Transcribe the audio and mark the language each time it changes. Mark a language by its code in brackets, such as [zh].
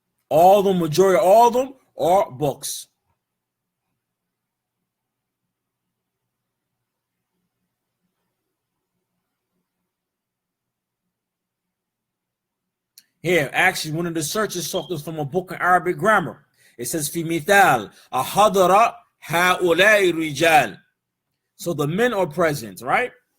[en] Majority of them are books. Here, actually, one of the searches talks from a book in Arabic grammar. It says, [ar] في مثال أحضر هؤلاء الرجال. [en] So the men are present, right?